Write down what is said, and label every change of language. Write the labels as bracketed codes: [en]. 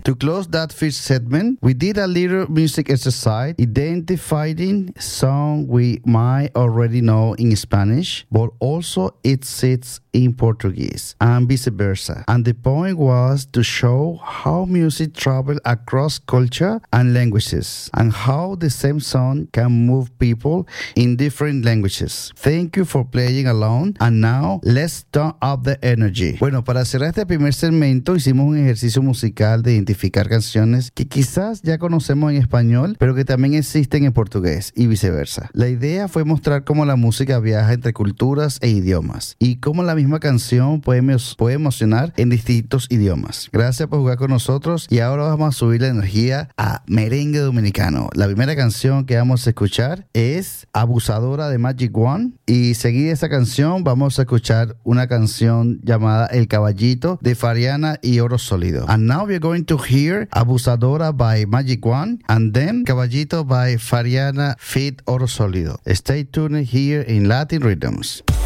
[en] To close that first segment, we did a little music exercise, identifying song we might already know in Spanish, but also it sits in Portuguese and vice versa. And the point was to show how music travels across culture and languages, and how the same song can move people in different languages. Thank you for playing along, and now let's turn up the energy. [es] Bueno, para cerrar este primer segmento, hicimos un ejercicio musical de identificar canciones que quizás ya conocemos en español, pero que también existen en portugués y viceversa. La idea fue mostrar cómo la música viaja entre culturas e idiomas, y cómo la misma canción puede emocionar en distintos idiomas. Gracias por jugar con nosotros, y ahora vamos a subir la energía a merengue dominicano. La primera canción que vamos a escuchar es Abusadora de Magic One, y seguida esa canción vamos a escuchar una canción llamada El Caballito de Fariana y Oro Sólido. [en] And now we're going to hear Abusadora by Magic One, and then Caballito by Fariana feat. Oro Sólido. Stay tuned here in Latin Rhythms.